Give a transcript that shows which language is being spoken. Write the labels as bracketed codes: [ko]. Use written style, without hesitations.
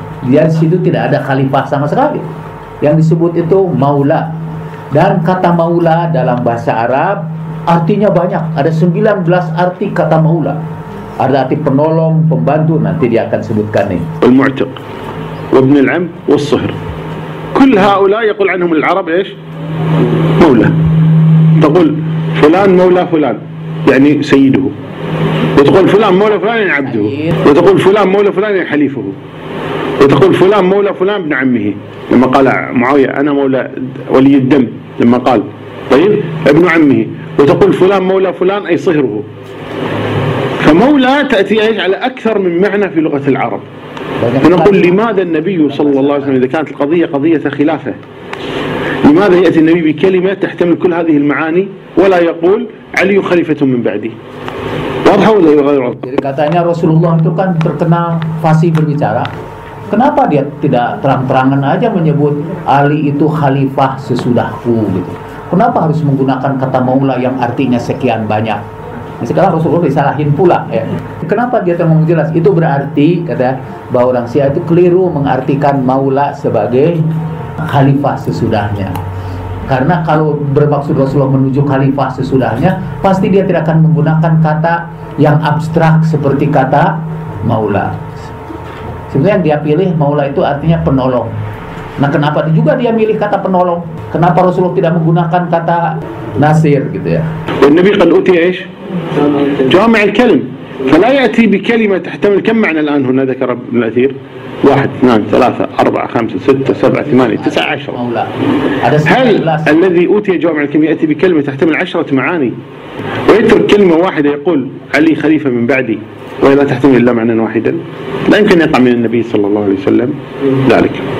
[id] Dia di situ tidak ada khalifah sama sekali. Yang disebut itu maula. Dan kata maula dalam bahasa Arab artinya banyak. Ada 19 arti kata maula. Ada arti penolong, pembantu, nanti dia akan sebutkan nih. [ar] Al-Mu'tiq, Ibn al-Am, wal-Sihr. كل هؤلاء يقول عنهم العرب ايش؟ مولى. تقول فلان مولى فلان يعني سيده. وتقول فلان مولى فلان يعني عبده. وتقول فلان مولى فلان يعني حليفه. وتقول فلان مولى فلان ابن عمه. لما قال معاوية أنا مولى ولي الدم لما قال طيب ابن عمه. وتقول فلان مولى فلان أي صهره. فمولى تأتي ايش على أكثر من معنى في لغة العرب. فنقول لماذا النبي صلى الله عليه وسلم إذا كانت القضية قضية خلافة لماذا يأتي النبي بكلمة تحتمل كل هذه المعاني ولا يقول علي خليفة من بعدي. واضح ولا غير واضح؟ [id] Jadi katanya Rasulullah itu kan terkenal fasih berbicara. Kenapa dia tidak terang-terangan aja menyebut Ali itu khalifah sesudahku gitu? Kenapa harus menggunakan kata maula yang artinya sekian banyak? Sekarang Rasulullah disalahin pula ya. Kenapa dia ngomong jelas? Itu berarti kata bahwa orang Syiah itu keliru mengartikan maula sebagai khalifah sesudahnya. Karena kalau bermaksud Rasulullah menuju khalifah sesudahnya, pasti dia tidak akan menggunakan kata yang abstrak seperti kata maula. Sebenarnya yang dia pilih maula itu artinya penolong. Nah, kenapa juga dia milih kata penolong? Kenapa Rasulullah tidak menggunakan kata nasir gitu ya? [ar] Nabi قد أوتي إيش؟ جامع الكلم فلا يأتي بكلمة تحتمل كم معنى الآن هنا ذكر ابن الأثير 1 2 3 4 5 6 7 8 9 10 هل الذي أوتي جامع الكلم يأتي بكلمة تحتمل 10 معاني ويترك كلمة واحدة يقول علي خليفة من بعدي وهي لا تحتمل إلا معنى واحدا لا يمكن يقع من النبي صلى الله عليه وسلم ذلك.